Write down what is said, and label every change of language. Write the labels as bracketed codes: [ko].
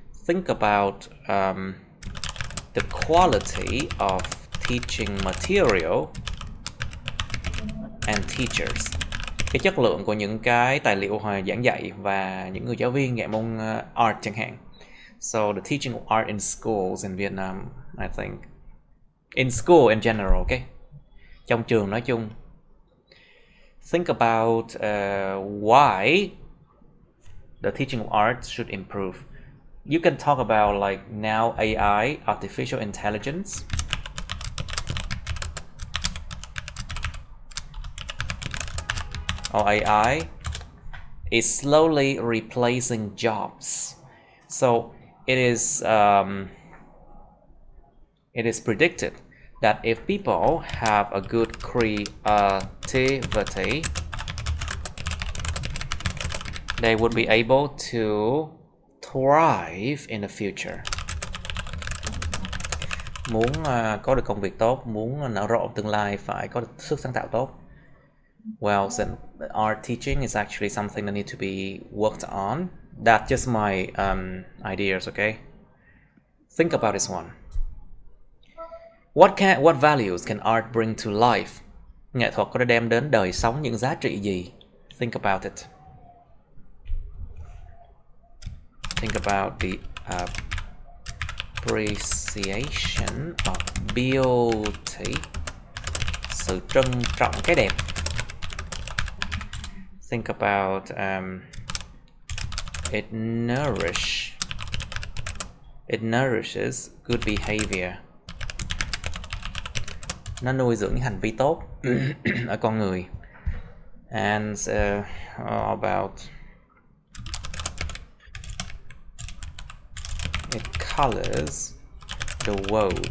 [en] Think about the quality of teaching material and teachers. [vi] Cái chất lượng của những cái tài liệu giảng dạy và những người giáo viên dạy môn art chẳng hạn. [en] So the teaching of art in schools in Vietnam, I think. In school in general, okay? [vi] Trong trường nói chung. [en] Think about why the teaching of art should improve. You can talk about like now AI, artificial intelligence. or AI is slowly replacing jobs. So it is predicted that if people have a good creativity, they would be able to thrive in the future. [vi] Muốn có được công việc tốt, muốn nở rộ tương lai phải có được sức sáng tạo tốt. [en] Well, then art teaching is actually something that needs to be worked on. That's just my ideas, okay? Think about this one. What values can art bring to life? [vi] Nghệ thuật có thể đem đến đời sống những giá trị gì? [en] Think about it. Think about the appreciation of beauty. [vi] Sự trân trọng cái đẹp. [en] Think about it nourishes good behavior. [vi] Nó nuôi dưỡng những hành vi tốt ở con người. [en] And about it colors the world.